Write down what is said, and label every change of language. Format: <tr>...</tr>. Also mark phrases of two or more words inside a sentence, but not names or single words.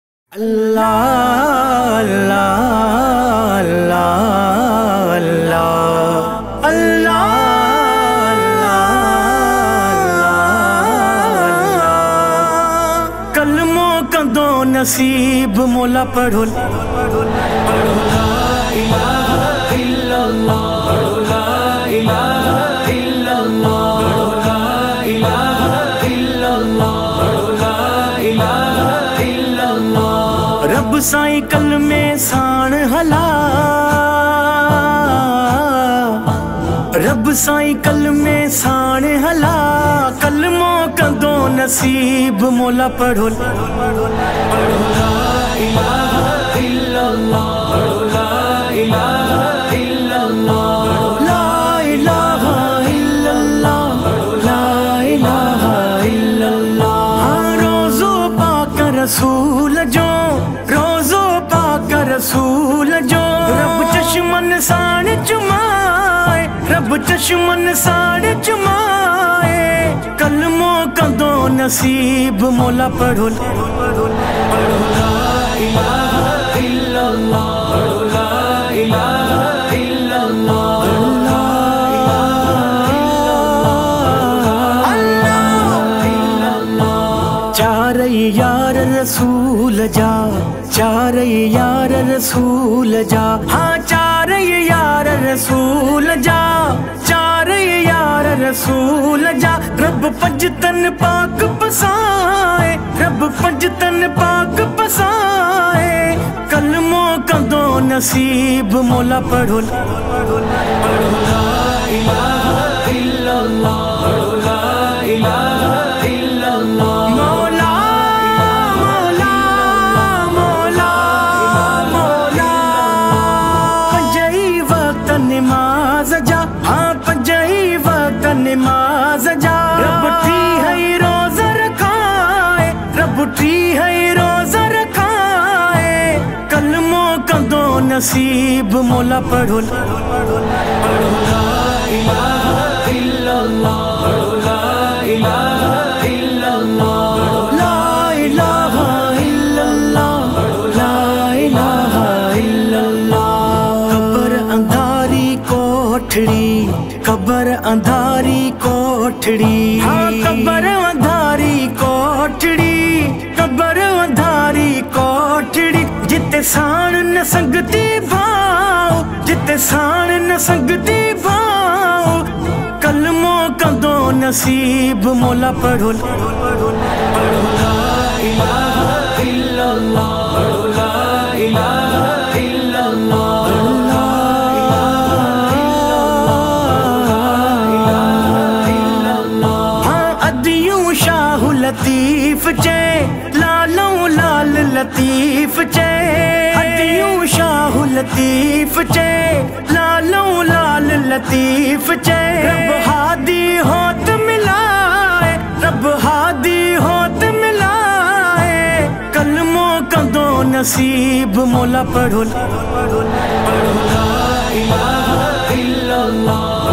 <sd>अल्लाह अल्लाह अल्लाह अल्लाह अल्लाह।</sd> <ur>کلموں کا دو نصیب مولا پڑھو</ur> <ar>لا إله إلا الله، پڑھو لا إله إلا الله، پڑھو لا إله إلا الله، پڑھو لا إله إلا الله.</ar> <sd>रब साईं कलमे साण हला, रब साईं कलमे साण हला।</sd> <ur>کلموں کا دو نصیب مولا پڑھو</ur> <ar>لا إله إلا الله، پڑھو لا إله إلا الله، لا إله إلا الله، لا إله إلا الله.</ar> <sd>रोज़ो पाक रसूल जो, रोज़ो पाक रसूल जो। रब चश्मन साण चुमाए, रब चश्मन साण चुमाए।</sd> <ur>کلموں کا دو نصیب مولا پڑھو</ur> <ar>لا إله إلا الله,</ar> <ur>पढ़ो</ur> <ar>لا إله إلا الله,</ar> <sd>चार यार रसूल जा, चार यार रसूल जा। हाँ चार यार रसूल जा, चार यार रसूल जा। रब पंजतन पाक पसाए, रब पंजतन पाक पसाए।</sd> <ur>کلموں کا دو نصیب مولا پڑھو</ur> <ar>لا إله إلا الله,</ar> <ur>पढ़ो</ur> <ar>لا إله إلا الله.</ar> <sd>मौला मौला मौला मौला। पंजई वक्त नमाज जा, हाँ पंजई वक्त नमाज जा। रब ठी है रोज़ा रखाए, रब ठी है रोज़ा रखाए।</sd> <ur>کلموں کا دو نصیب مولا پڑھو</ur> <ar>لا إله إلا الله، پڑھو لا إله إلا الله، لا إله إلا الله، لا إله إلا الله.</ar> <sd>कब्र अंधारी कोठड़ी, कब्र अंधारी कोठड़ी। हाँ कब्र अंधारी कोठड़ी, कब्र अंधारी कोठड़ी। जिते साण न संगती भाव, जिते साण न संगती भाव।</sd> <ur>کلموں کا دو نصیب مولا پڑھو</ur> <ar>لا إله إلا الله,</ar> <ur>पढ़ो</ur> <ar>لا إله إلا الله,</ar> <sd>लतीफ चे लालों लाल लतीफ चे। अदियों शाह लतीफ चे लालों लाल लतीफ चे। रब हादी होत मिलाए, रब हादी होत मिलाए।</sd> <ur>کلموں کا دو نصیب مولا پڑھو</ur> <ar>لا إله إلا الله.</ar>